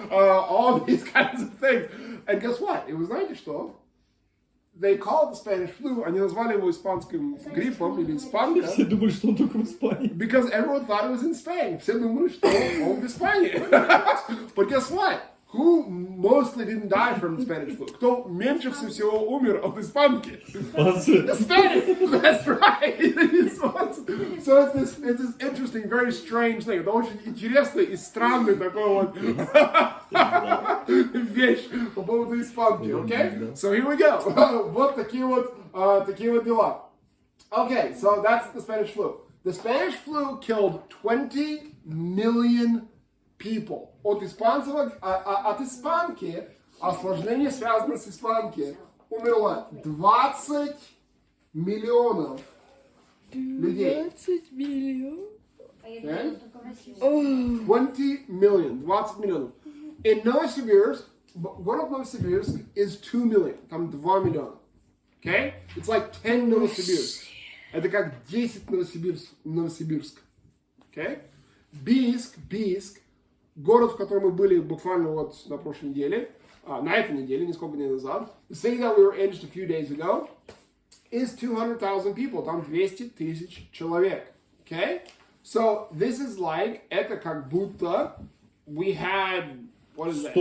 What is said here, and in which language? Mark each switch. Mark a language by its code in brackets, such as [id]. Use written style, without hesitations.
[en] All these kinds of things. And guess what? [ru] И вы знаете что? [en] They called the Spanish flu, [ru] они назвали его испанским гриппом или испанка. Все думали, что он только в Испании. [en] Because everyone thought it was in Spain. [ru] Все думали, что он в Испании. [en] But guess what? Who mostly didn't die from the Spanish flu? [ru] Кто меньше всего умер от испанки? [en] The Spanish! That's right! So it's this interesting, very strange thing. [ru] Это очень интересный и странный такой вот вещь по поводу испанки, okay? [en] So here we go. [ru] Вот такие вот дела. [en] Okay, so that's the Spanish flu. The Spanish flu killed 20 million people. [ru] От испанки, осложнение связано с испанки, умерло 20 миллионов людей. 20 миллионов? [en] Okay? 20 million, [ru] 20 миллионов. [en] In Novosibirsk, [ru] город Новосибирск [en] is 2 million, [ru] там 2 миллиона. [en] Okay? It's like 10 Novosibirsk. [ru] Это как 10 Новосибирск. [en] Okay? [ru] Бийск, город, в котором мы были буквально вот на прошлой неделе, на этой неделе, несколько дней назад, [en] the city that we were in just a few days ago, is 200,000 people. [ru] Там 200 тысяч человек. Okay? [en] So, this is like, [ru] это как будто [en] we had, what is that?